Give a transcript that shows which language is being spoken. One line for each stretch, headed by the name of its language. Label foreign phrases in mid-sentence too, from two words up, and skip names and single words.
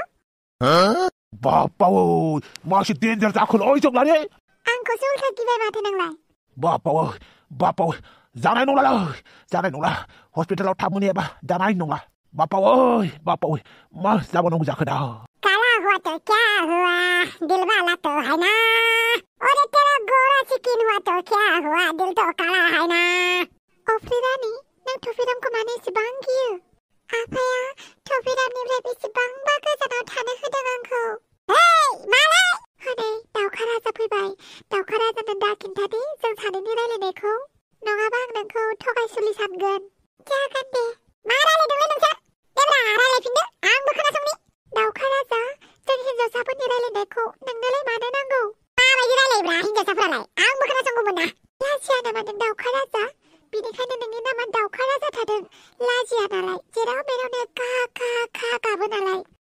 Bodo: बाप्पावै मासे डेन्जार जाखोलै जोंलारि आंखौसो उल्था गिबाय माथो नोंलाय बाप्पावै जानाय नंला हस्पिटालाव थाब मोनहैयाबा जानाय नंला बाप्पावै मा जाबावनांगौ जाखो दा
Hindi: काला हुआ तो क्या हुआ दिल वाला तो है ना और तेरा गोरा चिकन हुआ तो क्या हुआ दिल तो काला है ना
Bodo: अफ्रिरानि नों थफिरामखौ मानो एसेबां गियो आफाया थफिरामनिफ्राय बेसेबांबा गोजानाव थानो होदों आंखौ मालाय हनै दाउखा राजा फैबाय दाउखा राजानो दा खिन्थादे जों सानैनि रायलायनायखौ नङाबा आं नोंखौ थगायसुलि सानगोन जागोन दे मा रायलायदोंलै नोंसोर देब्रा रायलायफिनदो आंबो खोनासंनि दाउखा राजा जों हिन्जावसाफोरनि रायलायनायखौ नोंनोलाय मानो नांगौ माबायदि रायलायब्रा हिन्जावसाफोरालाय आंबो खोनासंगौमोन ना लाजिया नामा नों दाउखा राजा बेनिखायनो नोंनि नामा दाउखा राजा थादों लाजिया नालाय जेराव मेरावनो खा गाबो नालाय